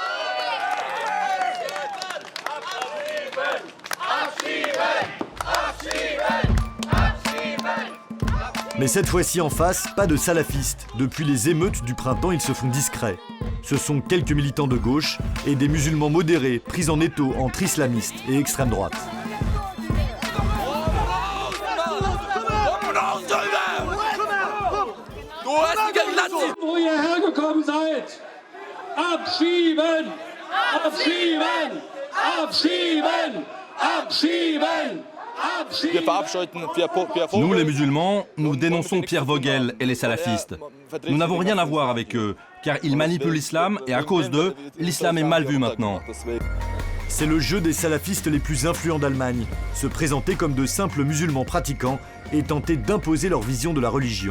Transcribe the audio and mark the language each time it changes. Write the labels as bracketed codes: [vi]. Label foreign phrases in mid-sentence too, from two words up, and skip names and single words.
[fr] Mais cette fois-ci en face, pas de salafistes. Depuis les émeutes du printemps, ils se font discrets. Ce sont quelques militants de gauche et des musulmans modérés pris en étau entre islamistes et extrême droite. [de] Wo ihr hergekommen seid! Abschieben! Abschieben! Abschieben! Abschieben! [fr] Nous, les musulmans, nous dénonçons Pierre Vogel et les salafistes. Nous n'avons rien à voir avec eux, car ils manipulent l'islam et à cause d'eux, l'islam est mal vu maintenant. C'est le jeu des salafistes les plus influents d'Allemagne, se présenter comme de simples musulmans pratiquants et tenter d'imposer leur vision de la religion.